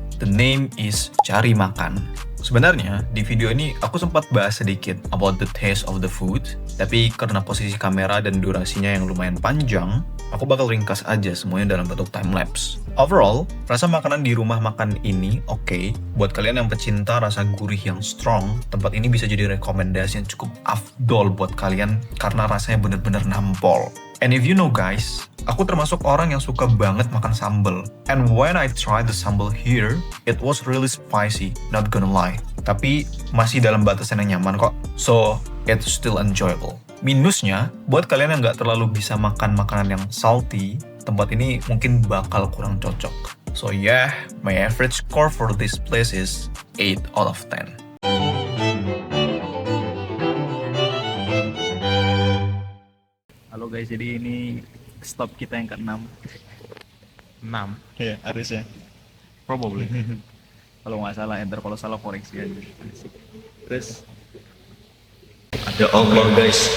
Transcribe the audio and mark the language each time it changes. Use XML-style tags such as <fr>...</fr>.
<en>The name is Cari Makan.</en> <id>Sebenarnya, di video ini aku sempat bahas sedikit</id> <en>about the taste of the food,</en> <id>tapi karena posisi kamera dan durasinya yang lumayan panjang, aku bakal ringkas aja semuanya dalam bentuk time-lapse. Overall, rasa makanan di rumah makan ini oke. Buat kalian yang pecinta rasa gurih yang strong, tempat ini bisa jadi rekomendasi yang cukup afdol buat kalian karena rasanya bener-bener nampol.</id> <en>And if you know guys,</en> <id>aku termasuk orang yang suka banget makan sambal.</id> <en>And when I tried the sambal here, it was really spicy, not gonna lie.</en> <id>Tapi masih dalam batasan yang nyaman kok.</id> <en>So, it's still enjoyable.</en> <id>Minusnya, buat kalian yang nggak terlalu bisa makan makanan yang salty, tempat ini mungkin bakal kurang cocok.</id> <en>So yeah, my average score for this place is 8 out of 10.</en> <id>Halo guys, jadi ini stop kita yang ke-6. 6. Iya, harusnya.</id> <en>Probably.</en> <id>Kalau nggak salah, enter kalau salah koreksi aja. Terus Ada Allah guys.</id>